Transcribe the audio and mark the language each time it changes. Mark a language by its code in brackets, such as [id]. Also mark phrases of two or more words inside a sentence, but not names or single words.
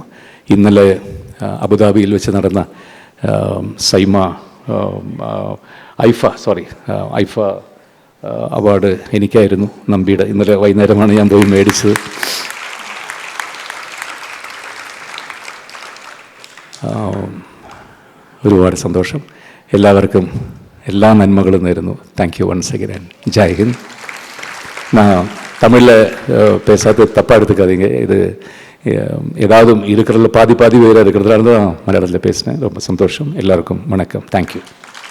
[ml] ഇന്നലെ അബുദാബിയിൽ വെച്ച് നടന്ന ഐഫ അവാർഡ് എനിക്കായിരുന്നു, നമ്പിയുടെ. ഇന്നലെ വൈകുന്നേരമാണ് ഞാൻ പോയി മേടിച്ചത്. ഒരുപാട് സന്തോഷം. എല്ലാവർക്കും എല്ലാ നന്മകളും നേരുന്നു. [en] thank you once again. [hi] जय हिन्द. [ta] நான் தமிழில் பேசாத தப்பாக எடுத்துக்காதீங்க. இது ஏதாவது இருக்கிறதுல பாதி பேராக இருக்கிறதுனால தான் மலையாளத்தில் பேசினேன். ரொம்ப சந்தோஷம். எல்லாருக்கும் வணக்கம். தேங்க்யூ.